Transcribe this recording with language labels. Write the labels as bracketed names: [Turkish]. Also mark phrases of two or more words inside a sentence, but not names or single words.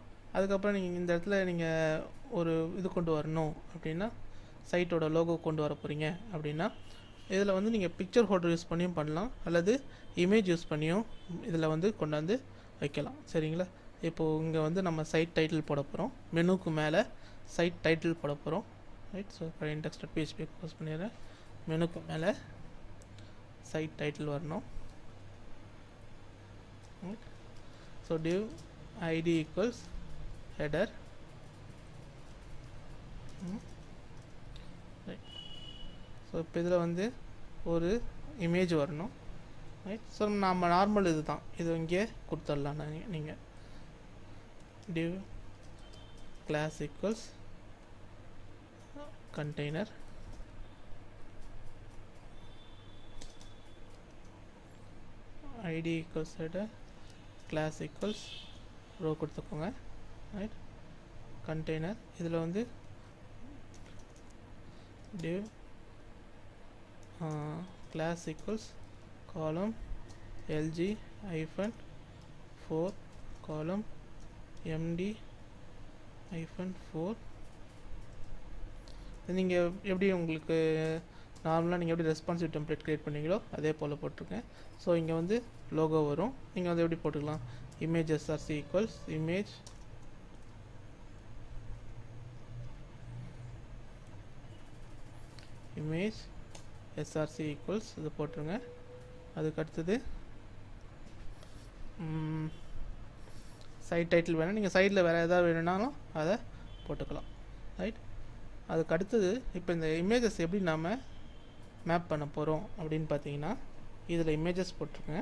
[Tamil] அதுக்கப்புறம் நீங்கள் இந்த இடத்துல நீங்கள் ஒரு இது கொண்டு வரணும் அப்படின்னா, [English] siteோட logo [Tamil] கொண்டு வர போகிறீங்க அப்படின்னா இதில் வந்து நீங்கள் [English] picture holder use [Tamil] பண்ணியும் பண்ணலாம், அல்லது [English] image use [Tamil] பண்ணியும் இதில் வந்து கொண்டாந்து வைக்கலாம். சரிங்களா? இப்போது இங்கே வந்து நம்ம [English] site title [Tamil] போட போகிறோம். மெனுக்கு மேலே [English] site title [Tamil] போட போகிறோம். ரைட். ஸோ இப்போ index.php க்ளோஸ் பண்ணிடுறேன். மெனுக்கு மேலே [English] site title [Tamil] வரணும். [English] ஸோ div id equals header. [Tamil] ரைட். ஸோ இப்போ இதில் வந்து ஒரு இமேஜ் வரணும். ரைட். ஸோ நம்ம நார்மல் இது தான், இது இங்கே கொடுத்துடலாம். நீங்கள் [English] div class equals container, id equals header, class equals row [Tamil] கொடுத்துக்கோங்க. ரைட். [English] கண்டெய்னர் [Tamil] இதில் வந்து [English] div class equals column lg hyphen 4 column md hyphen 4. [Tamil] நீங்கள் எப்படி உங்களுக்கு நார்மலாக நீங்கள் எப்படி [English] responsive template create [Tamil] பண்ணீங்களோ அதே போல் போட்டிருக்கேன். ஸோ இங்கே வந்து லோகோ வரும். நீங்கள் வந்து எப்படி போட்டுக்கலாம், [English] image src equals image src equals [Tamil] இது போட்டுருங்க. அதுக்கு அடுத்தது [English] site title [Tamil] வேணும், நீங்கள் சைடில் வேறு எதாவது வேணும்னாலும் அதை போட்டுக்கலாம். ரைட். அதுக்கு அடுத்தது இப்போ இந்த இமேஜஸ் எப்படி நாம் மேப் பண்ண போகிறோம் அப்படின்னு பார்த்தீங்கன்னா, இதில் இமேஜஸ் போட்டிருக்கேன்.